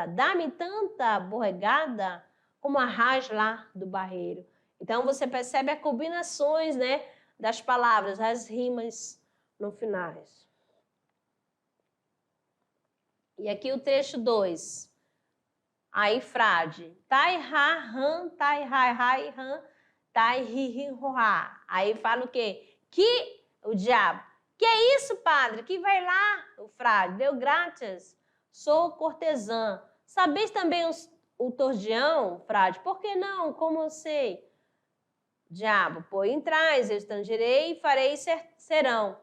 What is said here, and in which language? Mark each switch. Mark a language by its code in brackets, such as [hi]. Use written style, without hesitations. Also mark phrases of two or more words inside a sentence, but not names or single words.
[pt] Dá-me tanta borregada como a raiz lá do barreiro. Então, você percebe as combinações, né, das palavras, as rimas no final. E aqui o trecho 2. Aí, frade. Tai, ha, ran, tai, hai, hai, ran, tai, ri, ri, roá. Aí fala o quê? Que o diabo. Que é isso, padre? Que vai lá? O frade. Deu graças. Sou cortesã. Sabeis também o tordião, frade? Por que não? Como eu sei? Diabo, põe em trás, eu estrangeirei e farei serão.